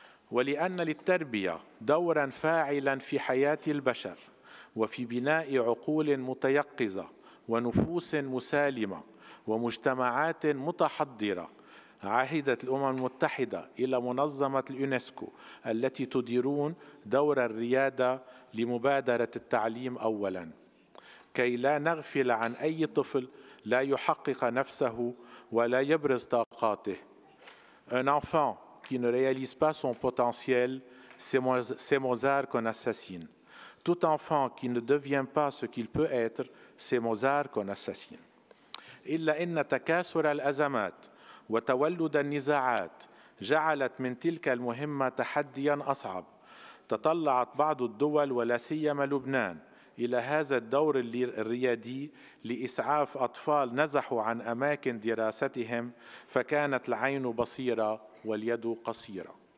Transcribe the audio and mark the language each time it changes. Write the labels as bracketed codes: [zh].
[ar] ولأن للتربية دورا فاعلا في حياة البشر وفي بناء عقول متيقظة ونفوس مسالمة ومجتمعات متحضرة، عهدت الأمم المتحدة إلى منظمة اليونسكو التي تديرون دور الريادة لمبادرة التعليم أولا، كي لا نغفل عن أي طفل لا يحقق نفسه ولا يبرز طاقاته. [fr] Un enfant qui ne réalise pas son potentiel, c'est Mozart qu'on assassine. Tout enfant qui ne devient pas ce qu'il peut être, c'est Mozart qu'on assassine. [ar] إلا أن تكاثر الأزمات وتولد النزاعات جعلت من تلك المهمة تحدياً أصعب. تطلعت بعض الدول ولا سيما لبنان إلى هذا الدور الريادي لإسعاف أطفال نزحوا عن أماكن دراستهم، فكانت العين بصيرة واليد قصيرة.